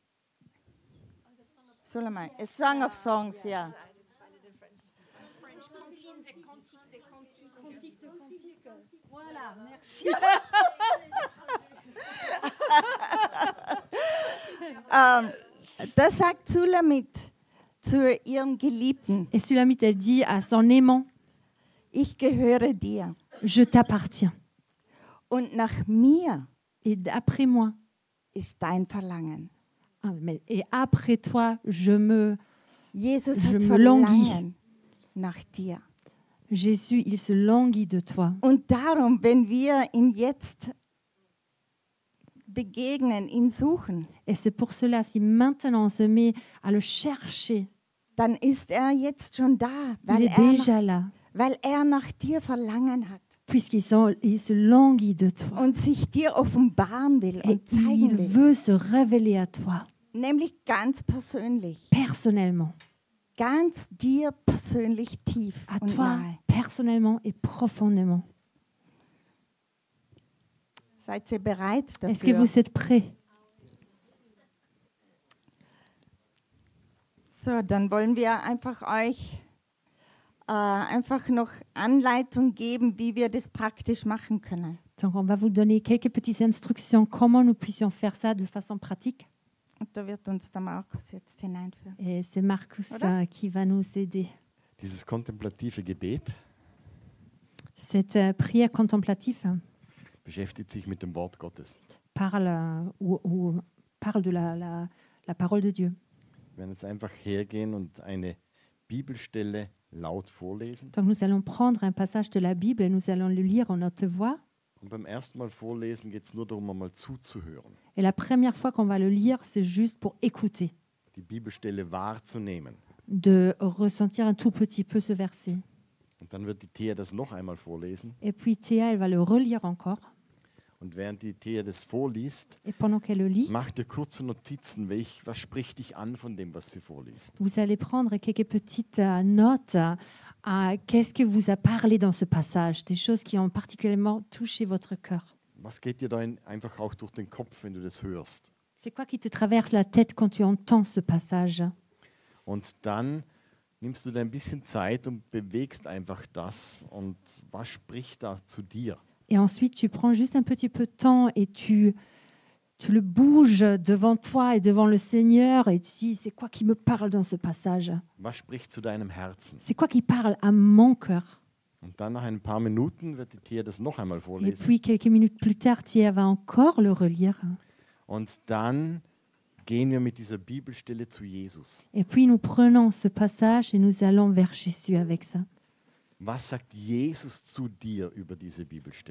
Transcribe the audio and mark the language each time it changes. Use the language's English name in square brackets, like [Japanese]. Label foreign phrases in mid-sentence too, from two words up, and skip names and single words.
[German] Sulamai, [English] a Song of Songs, ja. [French] Voilà, merci. [German] Da sagt Sulamit zu ihrem Geliebten, [French] Et Sulamite, elle dit à son aimant, [German] ich gehöre dir. [French] je t'appartiens. [German] Und nach mir [French] Et d'après moi, [German] ist dein Verlangen. [French] et après toi, je me... [German] Jesus [French] Je [German] hat [French] me languis. [German] Verlangen nach dir. [French] Jésus, il se languit de toi. [German] Und darum, wenn wir ihn jetzt begegnen, ihn suchen, [French] Et c'est pour cela, si maintenant on se met à le chercher, [German] dann ist jetzt schon da, [French] il est déjà là. [German] weil nach dir Verlangen hat. [French] il se languit de toi. [German] und sich dir offenbaren will [French] Et [German] und zeigen [French] il [German] will. [French] veut se révéler à toi, [German] Nämlich ganz persönlich. [French] personnellement. [German] Ganz dir persönlich tief [French] À [German] und [French] toi, [German] nahe. [French] personnellement et profondément. [German] Seid ihr bereit [French] Est-ce que [German] dafür? [French] vous êtes prêts? [German] So, dann wollen wir einfach euch einfach noch Anleitung geben, wie wir das praktisch machen können. [French] Donc, on va vous donner quelques petites instructions comment nous puissions faire ça de façon pratique. [German] Und da wird uns der Markus jetzt hineinführen. [French] Et c'est Marcus [German] Oder? [French] qui va nous aider. [German] Dieses kontemplative Gebet [French] Cette prière contemplative [German] beschäftigt sich mit dem Wort Gottes. [French] parle, parle de la parole de Dieu. [German] Wir werden jetzt einfach hergehen und eine Bibelstelle laut vorlesen. [French] Donc nous allons prendre un passage de la Bible et nous allons le lire en haute voix. [German] Und beim ersten Mal vorlesen geht es nur darum, einmal zuzuhören, [French] Et la première fois qu'on va le lire, c'est juste pour écouter, [German] die Bibelstelle wahrzunehmen. [French] de ressentir un tout petit peu ce verset. [German] Und dann wird die Thea das noch einmal vorlesen. [French] Et puis Théa, elle va le relire encore. [German] Und während die Thea das vorliest, [French] Et pendant qu'elle le lit, [German] mach dir kurze Notizen, was spricht dich an von dem, was sie vorliest. [French] vous allez prendre quelques petites notes. Qu'est-ce que vous a parlé dans ce passage? Des choses qui ont particulièrement touché votre cœur. [German] Was geht dir da einfach auch durch den Kopf, wenn du das hörst? [French] C'est quoi qui te traverse la tête quand tu entends ce passage? [German] Und dann nimmst du dir ein bisschen Zeit und bewegst einfach das. Und was spricht da zu dir? [French] Et ensuite, tu prends juste un petit peu de temps et tu le bouges devant toi et devant le Seigneur et tu dis, c'est quoi qui me parle dans ce passage? [German] Was spricht zu deinem Herzen? [French] C'est quoi qui parle à mon cœur? [German] Und dann nach ein paar Minuten wird die Thea das noch einmal [French] Et [German] vorlesen. [French] puis, quelques minutes plus tard, Thierry va encore le relire. [German] Und dann gehen wir mit dieser Bibelstelle zu Jesus. [French] Et puis, nous prenons ce passage et nous allons vers Jésus avec ça. [German] Was sagt Jesus zu dir über diese Bibelstelle?